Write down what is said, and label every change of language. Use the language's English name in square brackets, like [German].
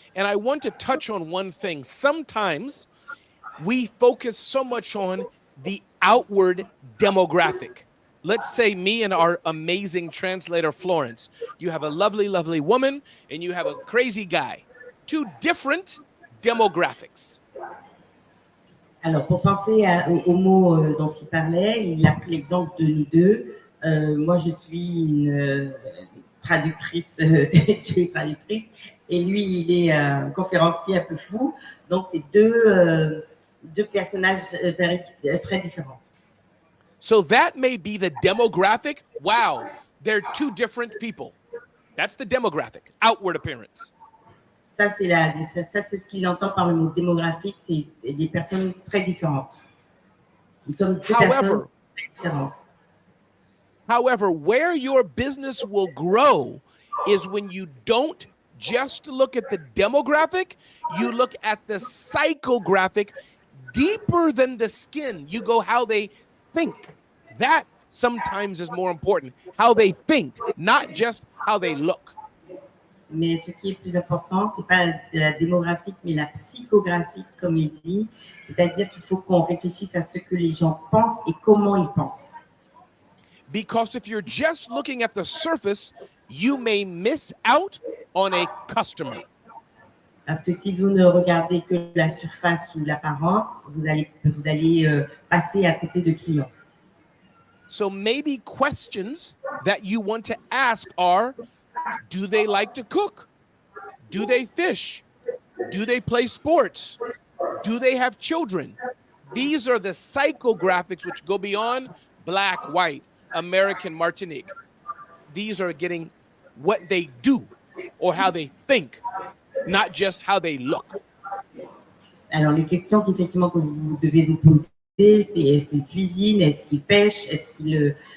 [English] And I want to touch on one thing. Sometimes we focus so much on the outward demographic. Let's say me and our amazing translator, Florence. You have a lovely, lovely woman and you have a crazy guy. Two different demographics. [French] Alors, pour penser au mot dont il parlait, il a pris l'exemple de nous deux. Moi, je suis une traductrice, je suis traductrice, et lui, il est un conférencier un peu fou. Donc, c'est deux personnages très différents. [English] So that may be the demographic. Wow, they're two different people. That's the demographic, outward appearance. [French] Ça, c'est ce qu'il entend par le mot démographique, c'est des personnes très différentes. Nous sommes deux personnes très différentes. [English] However, where your business will grow is when you don't just look at the demographic, you look at the psychographic deeper than the skin. You go how they think. That sometimes is more important. How they think, not just how they look. [French] Mais ce qui est plus important, c'est pas la démographique, mais la psychographique, comme il dit. C'est-à-dire qu'il faut qu'on réfléchisse à ce que les gens pensent et comment ils pensent. [English] Because if you're just looking at the surface, you may miss out on a customer. [French] Parce que si vous ne regardez que la surface ou l'apparence, vous allez passer à côté de clients. [English] So maybe questions that you want to ask are, do they like to cook? Do they fish? Do they play sports? Do they have children? These are the psychographics which go beyond black, white, American, Martinique. These are getting what they do or how they think, not just how they look. [French] Alors, les questions qu'effectivement que vous devez vous poser, c'est est-ce qu'il cuisine, est-ce qu'il pêche, est-ce qu'il...